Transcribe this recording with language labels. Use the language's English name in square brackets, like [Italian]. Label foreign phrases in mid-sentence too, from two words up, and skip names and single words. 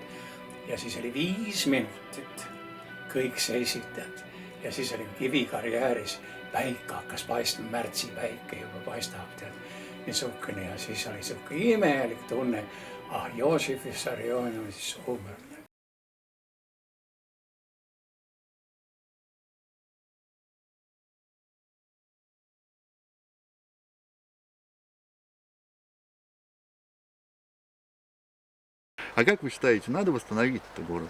[Estonian] Ja siis oli 5 minutit, kõik seisid ja siis oli kivikarjääris. Päike hakkas paistma, märtsi päike juba paistab tead. Niisugune ja siis oli niisugune imelik tunne. [Russian] Joosif Vissarionovitš umr. А как вы считаете, надо восстановить этот город?